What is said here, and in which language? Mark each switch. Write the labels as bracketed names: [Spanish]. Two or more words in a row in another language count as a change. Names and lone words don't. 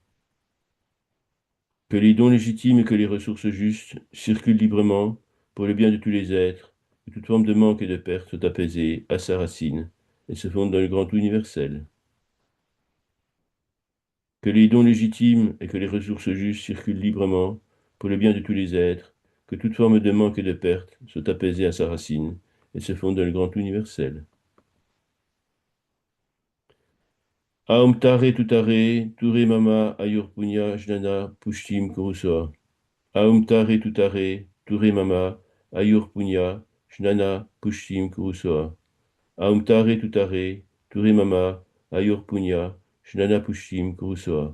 [French] Que les dons légitimes et que les ressources justes circulent librement pour le bien de tous les êtres, que toute forme de manque et de perte soit apaisée à sa racine et se fonde dans le grand tout universel. Que les dons légitimes et que les ressources justes circulent librement pour le bien de tous les êtres, que toute forme de manque et de perte soit apaisée à sa racine et se fonde dans le grand tout universel. [Sanskrit] ओम् तारे तुतारे तुरे मम आयुर् पुण्य ज्ञान पुष्टिम् कुरुस्वाहा. ओम् तारे तुतारे तुरे मम आयुर् पुण्य ज्ञान पुष्टिम् कुरुस्वाहा. ओम् तारे तुतारे तुरे मम आयुर् पुण्य ज्ञान पुष्टिम् कुरुस्वाहा.